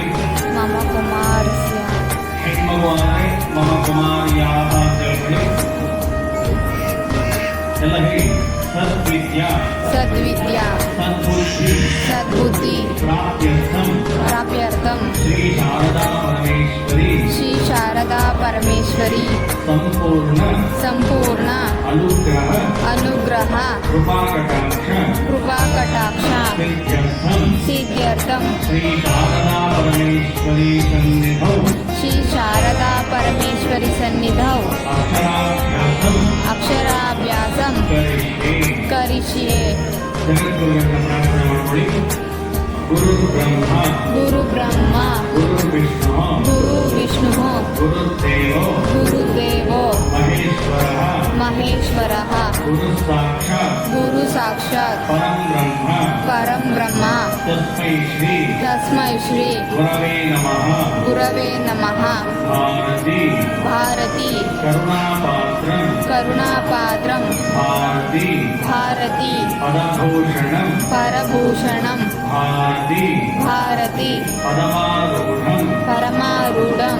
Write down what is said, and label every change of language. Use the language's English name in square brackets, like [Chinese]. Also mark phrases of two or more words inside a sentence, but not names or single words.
[Sanskrit] ಮಮ ಕುಮಾರಸ್ಯ [Kannada] ಹೆಣ್ಮಗು ಅಂದರೆ [Sanskrit] ಮಮ ಕುಮಾರ್ಯಾಹ [Kannada] ಅಂತ ಹೇಳ್ಕೊಳ್ಳಿ. ಎಲ್ಲ ಹೇಳಿ. [Sanskrit] ಸದ್ವಿದ್ಯಾ ಸದ್ವಿದ್ಯಾ ಸದ್ಬುದ್ಧಿ ಸದ್ಬುದ್ಧಿ ಪ್ರಾಪ್ಯರ್ಥಂ ಪ್ರಾಪ್ಯರ್ಥಂ ಶ್ರೀ ಶಾರದಾ ಪರಮೇಶ್ವರಿ ಶ್ರೀ ಶಾರದಾ ಪರಮೇಶ್ವರಿ ಸಂಪೂರ್ಣ ಸಂಪೂರ್ಣ ಅನುಗ್ರಹ ಅನುಗ್ರಹ ಕೃಪಾಕಟಾಕ್ಷ ಕೃಪಾಕಟಾಕ್ಷ ಸಿದ್ಧ್ಯರ್ಥಂ ಸಿದ್ಧ್ಯರ್ಥಂ ಶ್ರೀ ಶಾರದಾ ಪರಮೇಶ್ವರಿ ಸನ್ನಿಧೌ ಶ್ರೀ ಶಾರದಾ ಪರಮೇಶ್ವರಿ ಸನ್ನಿಧೌ ಅಕ್ಷರಾಭ್ಯಾಸಂ ಅಕ್ಷರಾಭ್ಯಾಸಂ ಕರಿಷ್ಯೆ. ಕರಿಷ್ಯೆ. [Kannada] ಜಗದ್ಗುರುಗಳನ್ನ ಪ್ರಾರ್ಥನೆ ಮಾಡ್ಕೊಳ್ಳಿ. [Sanskrit] ಗುರು ಬ್ರಹ್ಮ ಗುರು ಬ್ರಹ್ಮ ಗುರು ವಿಷ್ಣು ಗುರು ವಿಷ್ಣು ಗುರುದೇವೋ ಗುರುದೇವೋ ಮಹೇಶ್ವರಃ ಮಹೇಶ್ವರಃ ಗುರು ಸಾಕ್ಷಾತ್ ಗುರು ಸಾಕ್ಷಾತ್ ಪರಂ ಬ್ರಹ್ಮ ಪರಂ ಬ್ರಹ್ಮ ತಸ್ಮೈ ಶ್ರೀ ತಸ್ಮೈ ಶ್ರೀ ಗುರವೇ ನಮಃ. ಗುರವೇ ನಮಃ. ಭಾರತಿ ಭಾರತಿ ಕರುಣಾಪಾತ್ರಂ ಕರುಣಾಪಾತ್ರಂ ಭಾರತಿ ಭಾರತಿ ಪದಭೂಷಣಂ ಪರಭೂಷಣಂ ಭಾರತಿ ಭಾರತಿ ಪದಮಾರೂಢಂ ಪರಮಾರೂಢಂ